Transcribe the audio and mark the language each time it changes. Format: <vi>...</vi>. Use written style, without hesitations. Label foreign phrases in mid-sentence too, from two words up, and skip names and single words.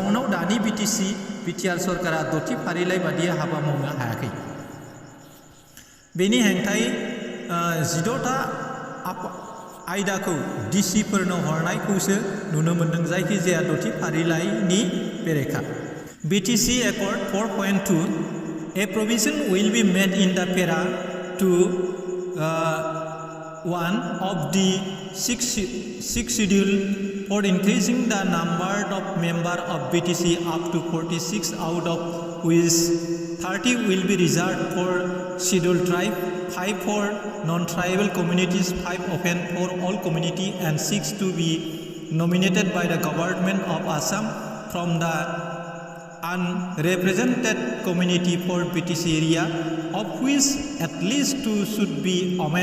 <brx>जाउनाव दानि BTC BTR सरकारा दथि फारिलाइ बादियै हाबा मावनो हायाखै। बेनि हेंथायै 16टा आयदाखौ डिसिफोरनो हरनायखौसो नुनो मोन्दों, जायखिजाया दथि फारिलाइनि बेरेखा।</brx> <en>BTC Accord 4.2 A provision will be made in the para to 1 of the 6th schedule for increasing the number of members of BTC up to 46, out of which 30 will be reserved for scheduled tribe, 5 for non-tribal communities, 5 open for all community, and 6 to be nominated by the government of Assam from the unrepresented community for BTC area, of which at least 2 should be women.</en>